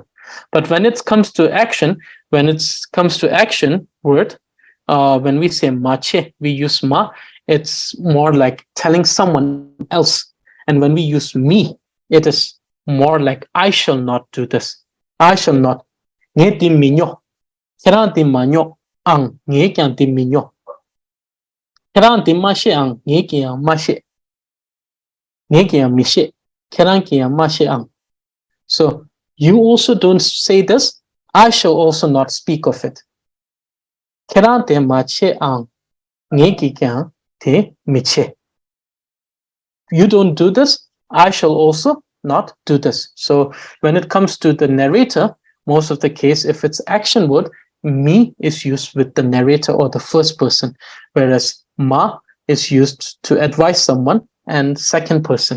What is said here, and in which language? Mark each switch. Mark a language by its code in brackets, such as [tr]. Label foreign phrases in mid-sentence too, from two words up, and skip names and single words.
[en] But when it comes to action, word, when we say mache, we use ma. It's more like telling someone else. And when we use me, it is more like I shall not do this. I shall not. [dz] Nge ti minyo. Kerang ti manyo ang nge kyang ti minyo. Kerang ti mashe ang nge kyang mashe. Nge kyang mishe. Kerang kyang mashe ang. [en] So you also don't say this. I shall also not speak of it. [dz] Kerang te mache ang nge kyang te miche. [en] You don't do this. I shall also not do this. So when it comes to the narrator, most of the case, if it's action word, me is used with the narrator or the first person, whereas ma is used to advise someone, and second person.